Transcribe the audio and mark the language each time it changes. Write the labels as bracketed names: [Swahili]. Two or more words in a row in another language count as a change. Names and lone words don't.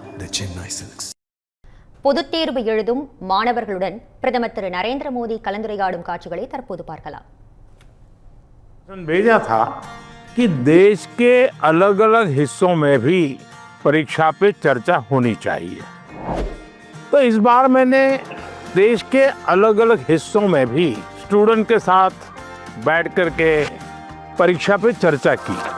[Tamil] Chennai Silks. பொதுத் தேர்வு எழுதும் மாணவர்களுடன் பிரதமர் திரு நரேந்திர மோடி கலந்துரையாடும் காட்சிகளை தற்போது பார்க்கலாம். [Hindi] भेजा था कि देश के अलग अलग हिस्सों में भी परीक्षा पे चर्चा होनी चाहिए, तो इस बार मैंने देश के अलग अलग हिस्सों में भी स्टूडेंट के साथ बैठ करके परीक्षा पे चर्चा की.